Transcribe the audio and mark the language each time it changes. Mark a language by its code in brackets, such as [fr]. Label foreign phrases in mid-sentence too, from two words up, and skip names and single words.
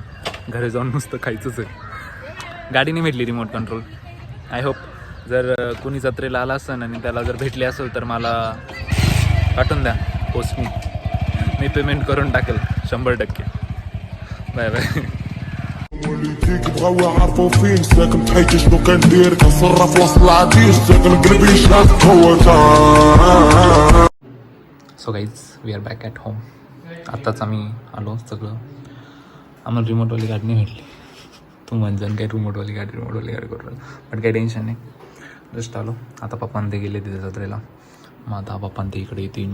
[mr] घरी जाऊन नुसतं खायचंच आहे. गाडी नाही भेटली [en] remote control. I hope [mr] जर कोणी जत्रेला आला असेल आणि त्याला जर भेटली असेल तर मला पाठवून द्या पोस्ट. मी पेमेंट करून टाकेल 100%. [en] bye bye. [ar] والديك بغاو يعرفوا فين ساكن بحياتي شنو كندير كنصرف وسط العديش ساكن قلبي شحال قوة. [en] so guys we are back at home. [mr] आत्ताच आम्ही आलो सगळं. आम्हाला रिमोटवाली गाडी नाही भेटली. तू म्हणजन काय रिमोटवाली गाडी करू पण काही टेन्शन नाही. जस्ट आलो. आता पप्पांना ते गेले तिथे जत्रेला. मग आता पप्पांना ते इकडे येतील.